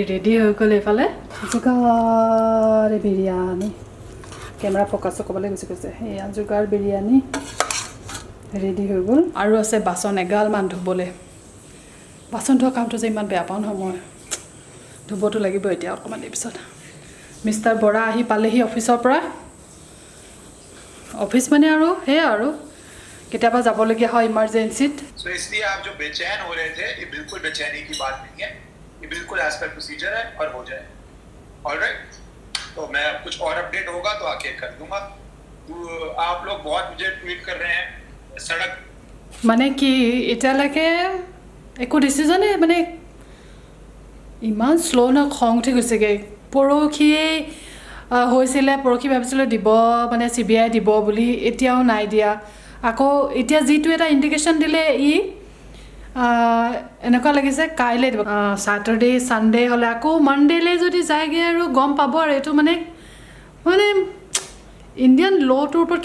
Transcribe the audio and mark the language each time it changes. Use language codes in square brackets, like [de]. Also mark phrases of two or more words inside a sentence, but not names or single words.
[as] ৰেডি হৈ গ'ল এইফালে যোগাৰ বিৰিয়ানী কেমেৰা ফ'কাছটো ক'বলৈ গুচি গৈছে এয়া যোগাৰ বিৰিয়ানী ৰেডি হৈ গ'ল আৰু আছে বাচন এগালমান ধুবলৈ বাচন ধোৱা কামটো যে ইমান বেয়া পাওঁ নহয় মই ধুবতো লাগিব এতিয়া অকণমান দেৰি পিছত মিষ্টাৰ বৰা আহি পালেহি অফিচৰ পৰা অফিচ মানে আৰু সেয়া আৰু কেতিয়াবা যাবলগীয়া হয় ইমাৰ্জেঞ্চিত [hi] तो इसलिए आप जो बेचैन हो रहे थे ये बिल्कुल बेचैनी की बात नहीं है ये बिल्कुल [en] as per procedure [hi] है और हो जाए ऑलराइट तो मैं अब कुछ और अपडेट होगा तो आके कर दूंगा तो आप लोग बहुत मुझे ट्वीट कर रहे हैं सड़क [as] মানে কি এতিয়ালৈকে একো ডিচিজনে মানে ইমান শ্ল' ন খং উঠি গৈছেগৈ পৰহিয়েই হৈছিলে পৰহি ভাবিছিলোঁ দিব মানে CBI দিব বুলি এতিয়াও নাই দিয়া আকৌ এতিয়া যিটো এটা ইণ্ডিকেশ্যন দিলে এনেকুৱা লাগিছে কাইলৈ দিব [en] Saturday Sunday [as] হ'লে আকৌ মানডেলৈ যদি যায়গৈ আৰু গম পাব আৰু এইটো মানে ইণ্ডিয়ান ল'টোৰ ওপৰত